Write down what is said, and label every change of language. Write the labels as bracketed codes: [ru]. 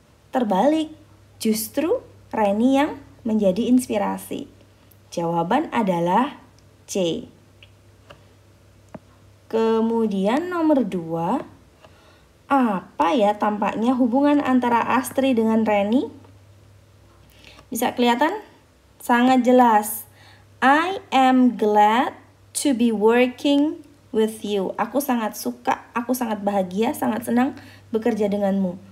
[id] Terbalik, justru Reni yang menjadi inspirasi. Jawaban adalah C. Kemudian nomor 2, apa ya tampaknya hubungan antara Astri dengan Reni? Bisa kelihatan? Sangat jelas. [en] I am glad to be working with you. [id] Aku sangat suka, aku sangat bahagia, sangat senang bekerja denganmu.